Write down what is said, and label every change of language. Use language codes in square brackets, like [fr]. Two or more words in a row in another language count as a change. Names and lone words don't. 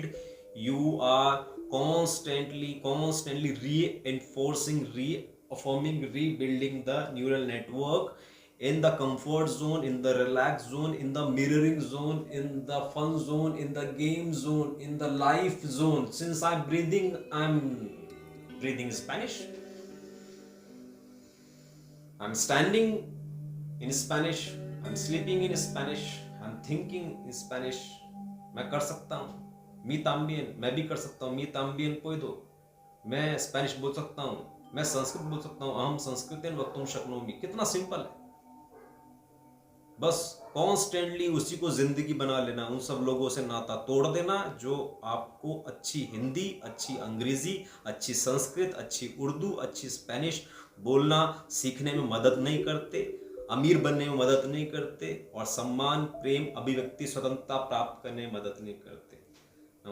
[en] You are constantly reinforcing, reaffirming, rebuilding the neural network in the comfort zone, in the relaxed zone, in the mirroring zone, in the fun zone, in the game zone, in the life zone. Since I'm breathing Spanish. I'm standing in Spanish. I'm sleeping in Spanish. I'm thinking in Spanish. [hi] मैं कर सकता हूँ. [es] mi también. [hi] मैं भी कर सकता हूँ. [es] मी también puedo. [hi] मैं स्पेनिश बोल सकता हूँ. मैं संस्कृत बोल सकता हूँ. [sa] अहम संस्कृतेन वक्तुम शक्नोमि. [hi] कितना सिंपल है. बस कॉन्स्टेंटली उसी को जिंदगी बना लेना, उन सब लोगों से नाता तोड़ देना जो आपको अच्छी हिंदी, अच्छी अंग्रेजी, अच्छी संस्कृत, अच्छी उर्दू, अच्छी स्पेनिश बोलना सीखने में मदद नहीं करते, अमीर बनने में मदद नहीं करते, और सम्मान, प्रेम, अभिव्यक्ति, स्वतंत्रता प्राप्त करने में मदद नहीं करते.